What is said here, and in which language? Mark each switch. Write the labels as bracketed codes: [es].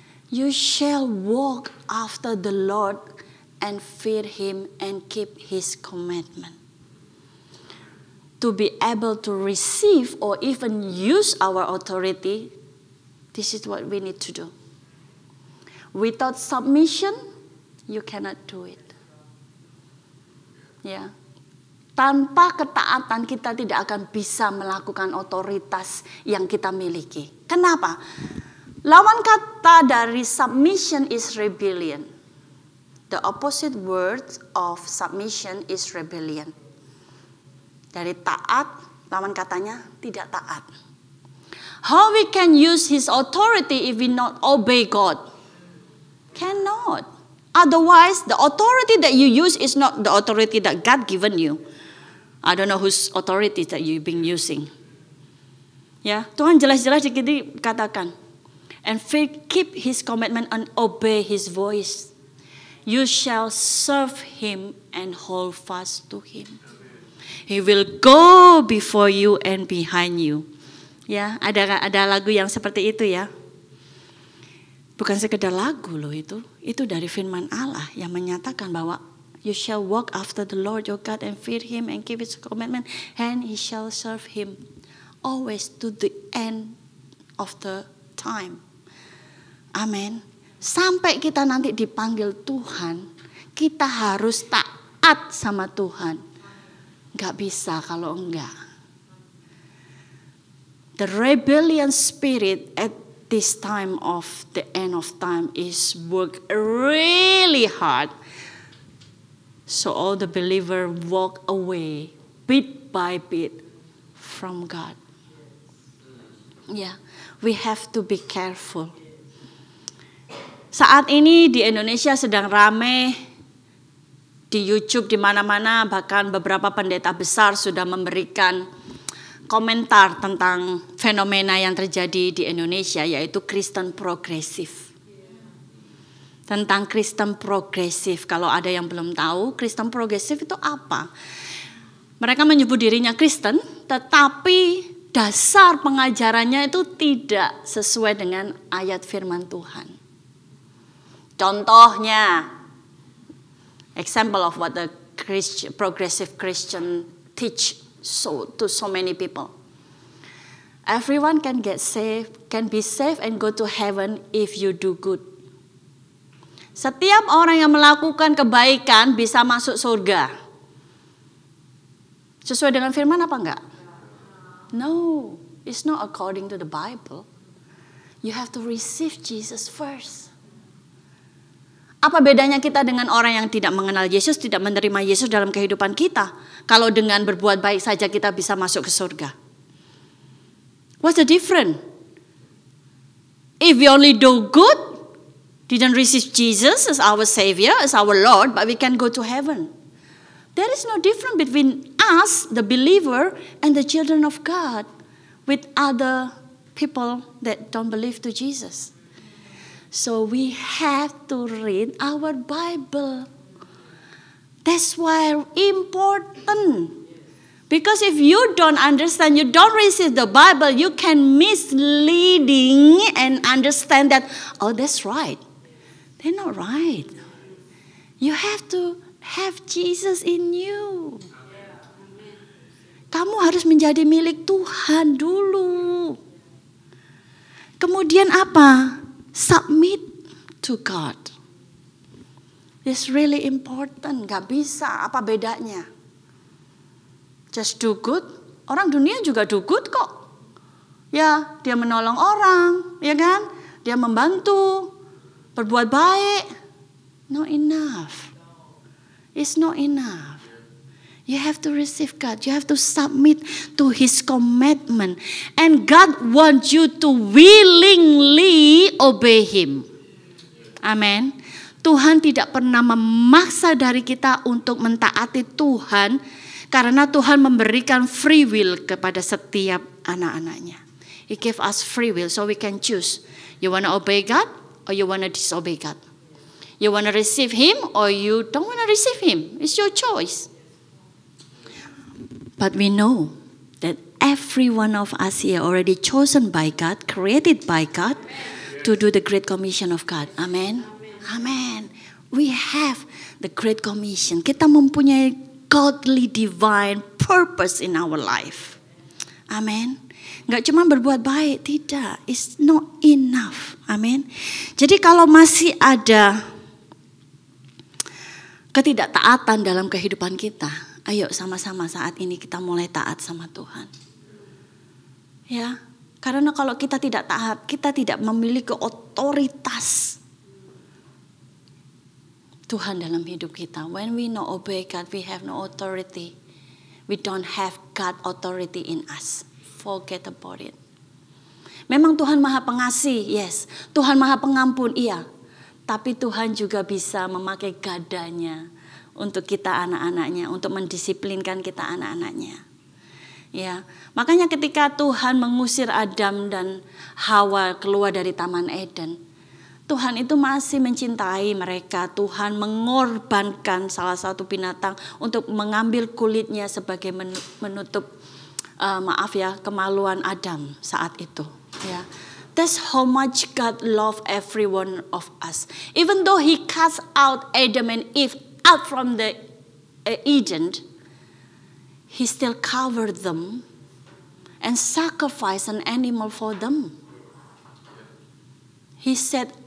[en] You shall walk after the Lord and fear Him and keep His commandment. To be able to receive or even use our authority, this is what we need to do. Without submission, you cannot do it. [id] Ya. Tanpa ketaatan kita tidak akan bisa melakukan otoritas yang kita miliki. Kenapa? Lawan kata dari [en] submission is rebellion. The opposite word of submission is rebellion. [id] Dari taat, lawan katanya tidak taat. [en] How we can use His authority if we not obey God? Cannot. Otherwise, the authority that you use is not the authority that God given you. I don't know whose authority that you've been using. [id] Ya, Tuhan jelas-jelas dikatakan. [en] And keep His commandment and obey His voice. You shall serve Him and hold fast to Him. He will go before you and behind you. [id] Ya, ada lagu yang seperti itu ya. Bukan sekedar lagu loh itu. Itu dari firman Allah yang menyatakan bahwa [en] you shall walk after the Lord your God and fear Him and keep His commandment, and He shall serve Him always to the end of the time. [id] Amin. Sampai kita nanti dipanggil Tuhan, kita harus taat sama Tuhan. Gak bisa kalau enggak. [en] The rebellion spirit at this time of the end of time is work really hard. So all the believer walk away bit by bit from God. Yeah, we have to be careful. [id] Saat ini di Indonesia sedang rame di YouTube di mana-mana, bahkan beberapa pendeta besar sudah memberikan komentar tentang fenomena yang terjadi di Indonesia, yaitu Kristen progresif. Tentang Kristen progresif, kalau ada yang belum tahu, Kristen progresif itu apa? Mereka menyebut dirinya Kristen, tetapi dasar pengajarannya itu tidak sesuai dengan ayat firman Tuhan. Contohnya, [en] example of what the progressive Christian teach to so many people. Everyone can get saved, can be saved and go to heaven if you do good. [id] Setiap orang yang melakukan kebaikan bisa masuk surga. Sesuai dengan firman apa enggak? [en] No, it's not according to the Bible. You have to receive Jesus first. [id] Apa bedanya kita dengan orang yang tidak mengenal Yesus, tidak menerima Yesus dalam kehidupan kita? Kalau dengan berbuat baik saja kita bisa masuk ke surga. [en] What's the difference? If we only do good, didn't receive Jesus as our Savior, as our Lord, but we can go to heaven. There is no difference between us, the believer, and the children of God with other people that don't believe to Jesus. So we have to read our Bible. That's why important. Because if you don't understand, you don't receive the Bible, you can misleading and understand that, oh, that's right. They're not right. You have to have Jesus in you. [id] Kamu harus menjadi milik Tuhan dulu. Kemudian apa? [en] Submit to God. It's really important. [id] Gak bisa, apa bedanya? [en] Just do good. [id] Orang dunia juga [en] do good [id] kok. Ya, dia menolong orang, ya kan? Dia membantu, berbuat baik. [en] Not enough. It's not enough. You have to receive God. You have to submit to His commandment. And God wants you to willingly obey Him. Amen. [id] Tuhan tidak pernah memaksa dari kita untuk mentaati Tuhan. Karena Tuhan memberikan free will kepada setiap anak-anaknya. [en] He gave us free will so we can choose. You want to obey God or you want to disobey God. You want to receive Him or you don't want to receive Him. It's your choice. But we know that every one of us here already chosen by God, created by God to do the Great Commission of God. Amen. Amen. We have the Great Commission. [id] Kita mempunyai [en] godly divine purpose in our life. Amen. [id] Gak cuma berbuat baik, tidak. [en] It's not enough. [id] Amen. Jadi kalau masih ada ketidaktaatan dalam kehidupan kita, ayo sama-sama saat ini kita mulai taat sama Tuhan. Ya, karena kalau kita tidak taat, kita tidak memiliki otoritas Tuhan dalam hidup kita. [en] When we not obey God, we have no authority. We don't have God authority in us. Forget about it. [id] Memang Tuhan Maha Pengasih, [en] yes. [id] Tuhan Maha Pengampun, iya. Tapi Tuhan juga bisa memakai gadanya untuk kita anak-anaknya, untuk mendisiplinkan kita anak-anaknya. Ya, makanya ketika Tuhan mengusir Adam dan Hawa keluar dari Taman Eden, Tuhan itu masih mencintai mereka. Tuhan mengorbankan salah satu binatang untuk mengambil kulitnya sebagai menutup kemaluan Adam saat itu. [en] Ya, that's how much God love every one of us. Even though He cast out Adam and Eve out from the Eden, He still covered them and sacrificed an animal for them. He said,